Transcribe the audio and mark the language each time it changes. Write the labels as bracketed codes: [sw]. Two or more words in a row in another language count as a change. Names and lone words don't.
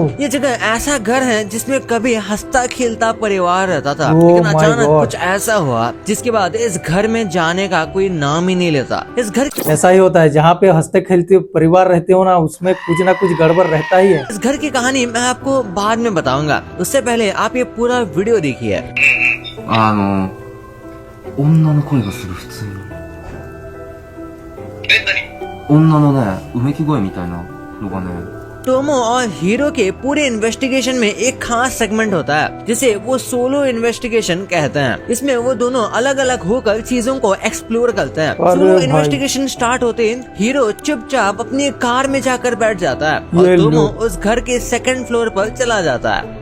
[hi] ये जगह ऐसा घर है जिसमें कभी हंसता खेलता परिवार रहता था, लेकिन अचानक कुछ ऐसा हुआ जिसके बाद इस घर में जाने का कोई नाम ही नहीं लेता। इस घर ऐसा ही होता है, जहाँ पे हंसते खेलते परिवार रहते हो ना, उसमें कुछ ना कुछ गड़बड़ रहता ही है। इस घर की कहानी मैं आपको बाद में बताऊंगा, उससे पहले आप ये पूरा वीडियो देखिए। [ja] 女の声がする普通に女のねうめき声みたいなのがね [hi] टोमो और हीरो के पूरे इन्वेस्टिगेशन में एक खास सेगमेंट होता है जिसे वो [en] solo investigation [hi] कहते हैं। इसमें वो दोनों अलग अलग होकर चीजों को एक्सप्लोर करते हैं। [en] solo investigation start [hi] होते ही हीरो चुपचाप अपनी कार में जाकर बैठ जाता है और टोमो उस घर के [en] second floor [hi] पर चला जाता है।